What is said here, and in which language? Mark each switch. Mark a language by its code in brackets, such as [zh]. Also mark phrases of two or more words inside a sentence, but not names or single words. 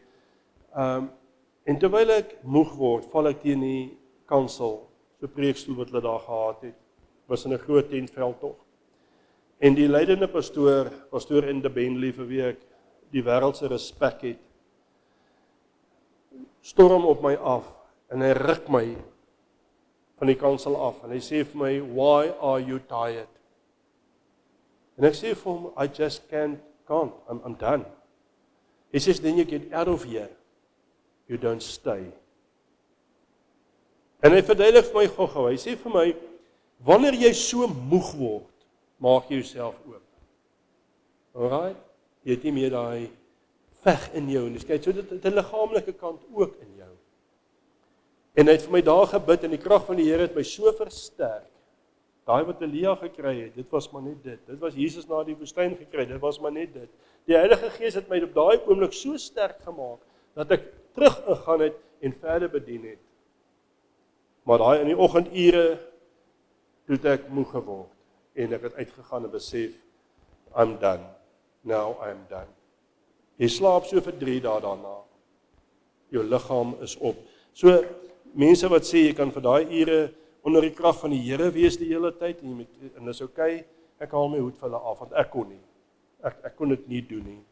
[af] En terwyl ek moeg word, val ek teen die kansel, so preekstoel wat hulle daar gehad het, was in 'n groot tentveldtog. En die leidende pastoor in die Bentley vir wie ek die wêreldse respek het, storm op my af, en hy ruk my van die kansel af, en hy sê vir my, [en] "Why are you tired?" [af] En ek sê vir hom, [en] "I just can't, I'm done." He says, "Then you get out of here, you don't stay." [af] En hy verduidelik vir my gou-gou, hy sê vir my, wanneer jy so moeg word, maak jy jouself oop. Alright? Jy het nie meer daai veg in jou, en kyk, so dit 'n liggaamlike kant ook in jou. En hy het vir my daar gebid, en die krag van die Here het my so versterk. Daai wat Elia gekry het, dit was maar net dit. Dit was Jesus na die woestyn gekry, dit was maar net dit. Die Heilige Gees het my op daai oomblik so sterk gemaak, dat ek terug ingaan het en verder bedien het. Maar daai in die oggendure toe ek moeg geword en ek het uitgegaan en besef, [en] I'm done. Now I'm done. [af] Jy slaap so vir 3 dae daarna. Jou liggaam is op. So mense wat sê jy kan vir daai ure onder die krag van die Here wees die hele tyd en dis okay, ek haal my hoed vir hulle af want ek kon nie. Ek kon dit nie doen nie.